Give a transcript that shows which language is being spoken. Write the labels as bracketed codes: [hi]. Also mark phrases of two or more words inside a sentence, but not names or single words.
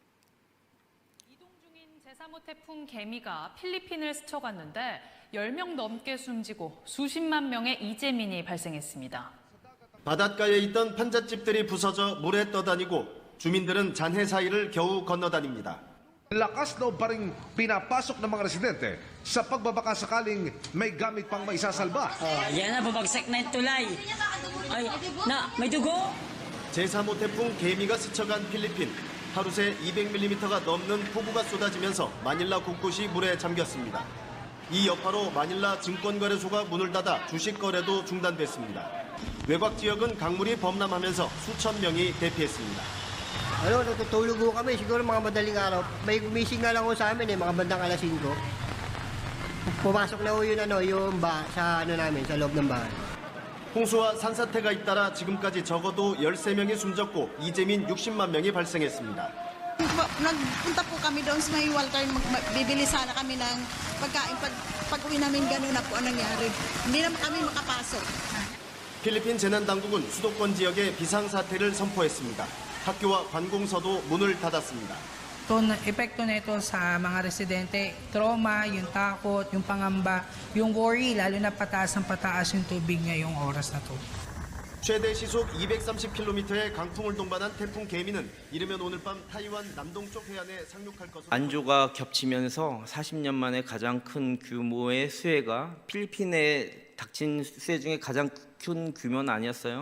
[ko] 이동 중인 제3호 태풍 개미가 필리핀을 스쳐갔는데 10명 넘게 숨지고 수십만 명의 이재민이 발생했습니다. 바닷가에 있던 판잣집들이 부서져 물에 떠다니고 주민들은 잔해 사이를 겨우 건너다닙니다. [tl] Lakas loob pa rin pinapasok ng mga residente sa pagbabaka sakaling may gamit pang maisasalba. Yan na, babagsak na yung tulay. Ay, na, may dugo? [ko] 제3호 태풍 개미가 스쳐간 필리핀. 하루 새 200mm가 넘는 폭우가 쏟아지면서 마닐라 곳곳이 물에 잠겼습니다. 이 여파로 마닐라 증권거래소가 문을 닫아 주식 거래도 중단됐습니다. 외곽 지역은 강물이 범람하면서 수천 명이 대피했습니다. [tl] Ano, natutulog ho kami. Siguro mga madaling araw. May gumising nga lang ho sa amin mga bandang alas 5. Pumasok na ho yung sa namin, sa loob ng bahay. [ko] 홍수와 산사태가 잇따라 지금까지 적어도 13명이 숨졌고 이재민 60만 명이 발생했습니다. [tl] Nagpunta po kami doon sa may Walter, bibili sana kami ng pagkain. Pag-uwi namin gano'n na po ang nangyari. Hindi naman kami makapasok. [ko] 필리핀 재난당국은 수도권 지역에 비상사태를 선포했습니다. 학교와 관공서도 문을 닫았습니다. [tl] Epekto nito sa mga residente, trauma, yung takot, yung pangamba, yung worry, lalo na pataas ng pataas yung tubig ngayong oras na to. [ko] 최대 시속 230km의 강풍을 동반한 태풍 개미는 이르면 오늘 밤 타이완 남동쪽 해안에 상륙할 것으로 안조가 겹치면서 40년 만에 가장 큰 규모의 수해가 필리핀에 닥친 수해 중에 가장 큰 규모는 아니었어요.